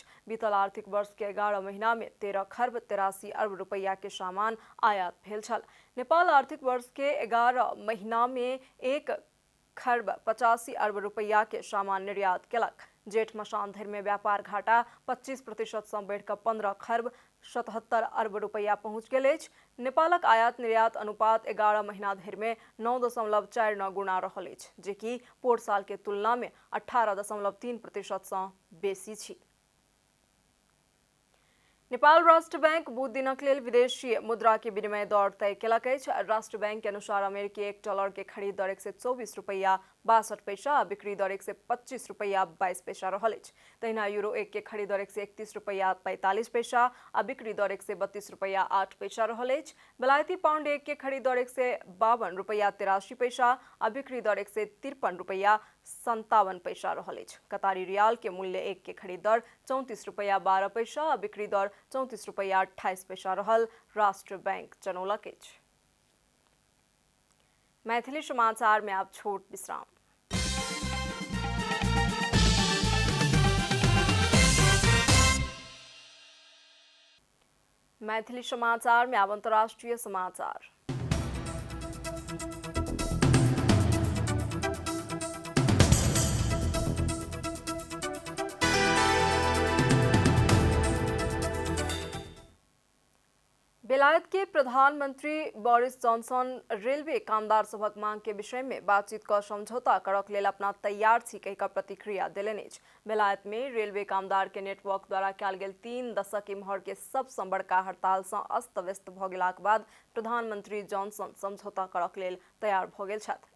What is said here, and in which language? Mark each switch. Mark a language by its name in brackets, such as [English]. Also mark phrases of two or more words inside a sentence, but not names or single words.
[Maithili] बीतल आर्थिक वर्ष के 11 महीना में 13 खर्ब 83 अरब रुपया के सामान आयात भेल छल। नेपाल आर्थिक वर्ष के 11 महीना में 1 खर्ब 85 अरब रुपया के सामान निर्यात केलक। जेठ मसान धरि में व्यापार घाटा 25% से बढ़िकऽ 15 खर्ब 77 अरब रुपया पहुंच गेल अछि। नेपालक आयात निर्यात अनुपात 11 महीना धरि में 9.49 गुणा रहल अछि, जे कि पोर साल के तुलना में 18.3% से बेसी अछि। नेपाल राष्ट्र बैंक बुध दिनक लेल विदेशी मुद्रा के विनिमय दर तय केलक अछि। राष्ट्र बैंक के अनुसार अमेरिकी $1 के खरीद दर 124 रुपया 62 पैसा आ बिक्री दर 125 रुपया 22 पैसा रहल अछि। तहिना यूरो 1 के खरीद दर 131 रुपया 45 पैसा आ बिक्री दर 132 रुपया 8 पैसा रहल अछि। बेलायती पाउंड 1 के खरीद दर 152 रुपया 83 पैसा आ बिक्री दर 153 रुपया 57 पैसा रहल अछि। कतारी रियाल के मूल्य 1 के खरीद दर 34 रुपया 12 पैसा आ बिक्री दर 34 रुपया 28 पैसा रहल राष्ट्र बैंक जनौलक अछि। मैथिली समाचार में आप छोट विश्राम। मैथिली समाचार में अब अंतर्राष्ट्रीय समाचार। बेलायत के प्रधानमंत्री बोरिस जॉनसन रेलवे कामदार सभक मांग के विषय में बातचीत का समझौता करक लेल अपना तैयार छी कहि प्रतिक्रिया देलनि अछि। बेलायत में रेलवे कामदार के नेटवर्क द्वारा कयल गेल 3 दशक इम्हर के सबसँ बड़का हड़ताल से अस्त व्यस्त भ गेलाक बाद प्रधानमंत्री जॉनसन समझौता करक लेल तैयार भ गेल छथि।